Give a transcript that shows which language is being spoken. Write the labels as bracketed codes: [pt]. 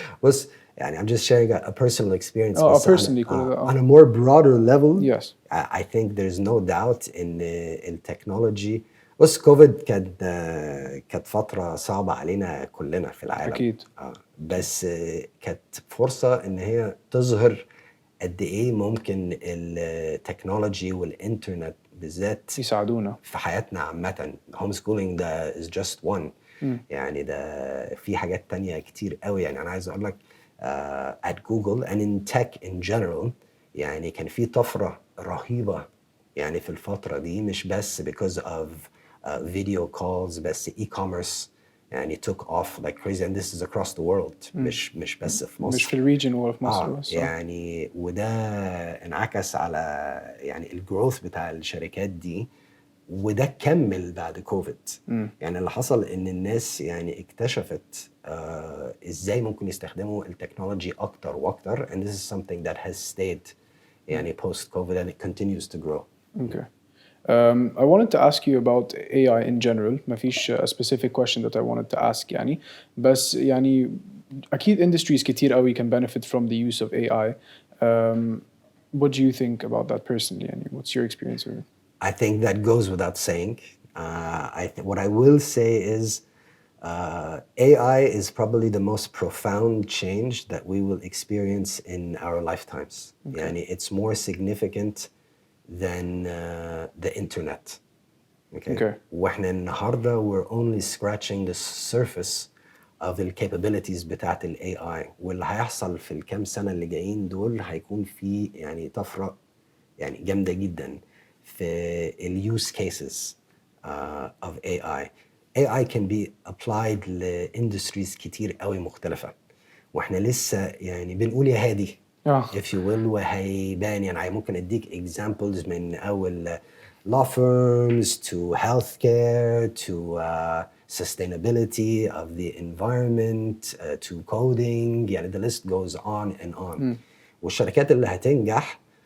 [ar] بص يعني [en] I'm just sharing a personal experience. Oh, [ar] بس [en] personally on a more broader level, yes. I think there's no doubt in التكنولوجي. [ar] بص كوفيد كانت فتره صعبه علينا كلنا في العالم أكيد. بس كانت فرصه ان هي تظهر قد ايه ممكن التكنولوجي والانترنت بالذات يساعدونا في حياتنا عامة. [en] Home schooling ده is just one. [ar] يعني ده في حاجات تانية كتير قوي. يعني أنا عايز أقول لك [en] at Google and in tech in general [ar] يعني كان في طفرة رهيبة يعني في الفترة دي، مش بس [en] because of video calls، بس e-commerce يعني took off like crazy and this is across the world. [ar] مش بس في مصر، مش في الريجن ولا في مصر بس. يعني وده انعكس على يعني الجروث بتاع الشركات دي، وده كمل بعد كوفيد. يعني اللي حصل ان الناس يعني اكتشفت ازاي ممكن يستخدموا التكنولوجي اكتر واكتر [en] and this is something that has stayed [ar] يعني [en] post COVID and it continues to grow. Okay. I wanted to ask you about AI in general. [ar] ما فيش [en] a specific question that I wanted to ask [ar] يعني، بس يعني أكيد [en] industries [ar] كتير قوي [en] can benefit from the use of AI. What do you think about that personally يعني what's your experience with it? I think that goes without saying. What I will say is AI is probably the most profound change that we will experience in our lifetimes. Okay. يعني it's more significant than the internet. Okay. [ar] واحنا النهارده [en] we're only scratching the surface of the capabilities [ar] بتاعت ال AI، واللي هيحصل في الكام سنة اللي جايين دول هيكون في يعني طفرة يعني جامدة جدا في ال [en] use cases of AI. AI can be applied [ar] لindustries كتير قوي مختلفة، واحنا لسه يعني بنقول يا هادي [en] if you will، [ar] وهيبان. يعني ممكن اديك [en] examples من اول law firms to healthcare to sustainability of the environment to coding. يعني the list goes on and on. [ar] والشركات اللي هتنجح